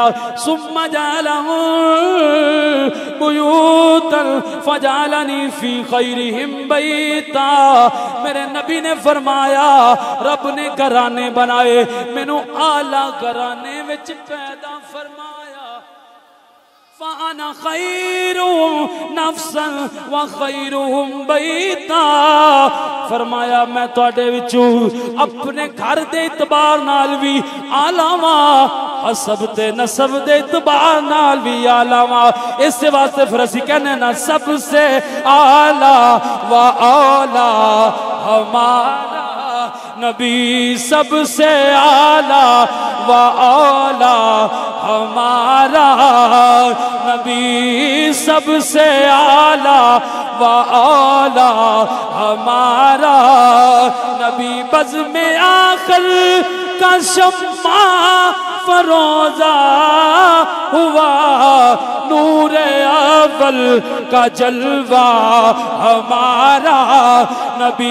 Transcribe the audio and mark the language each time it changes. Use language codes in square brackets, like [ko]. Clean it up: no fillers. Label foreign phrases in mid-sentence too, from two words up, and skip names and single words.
[ar] ثم جعلهم بيوتا فجعلني في خيرهم بيتا. [pa] میرے نبی نے فرمایا رب نے گھرانے بنائے مینوں اعلیٰ گھرانے وچ پیدا فرمایا. [ar] فأنا خيرهم نفسا وخيرهم بيتا. [pa] فرمایا میں تہاڈے وچوں اپنے گھر دے اعتبار نال بھی اعلیٰ واں، حسب تے نسب دے اعتبار نال بھی اعلیٰ واں. اس واسطے فیر اسیں کہنے نا [ur] سب سے اعلیٰ و اولیٰ ہمارا نبی سب سے اعلیٰ و اولیٰ ہمارا نبی سب سے اعلیٰ و اولیٰ ہمارا نبی بزم آخر کا شمع فروزاں ہوا نور اول کا جلوہ ہمارا نبی.